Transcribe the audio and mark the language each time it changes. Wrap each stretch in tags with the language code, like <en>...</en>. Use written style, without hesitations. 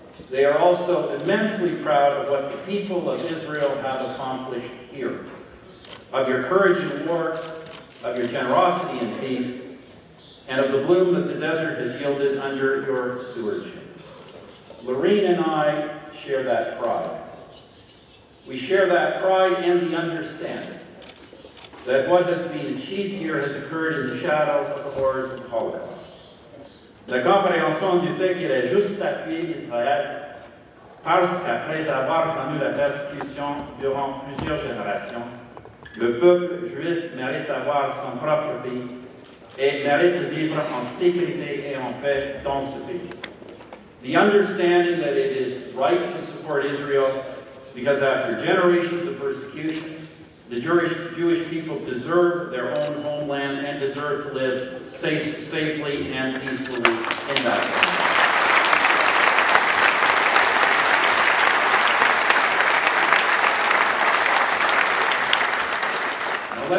<en>They are also immensely proud of what the people of Israel have accomplished here, of your courage in war, of your generosity in peace, and of the bloom that the desert has yielded under your stewardship. Lorraine and I share that pride. We share that pride and the understanding that what has been achieved here has occurred in the shadow of the horrors of the Holocaust.</en> <fr>La compréhension du fait qu'il est juste d'appuyer Israël parce qu'après avoir connu la persécution durant plusieurs générations, le peuple juif mérite d'avoir son propre pays et mérite de vivre en sécurité et en paix dans ce pays.</fr> <en>The understanding that it is right to support Israel because after generations of persecution, the Jewish people deserve their own homeland and deserve to live safely and peacefully in that land.</en>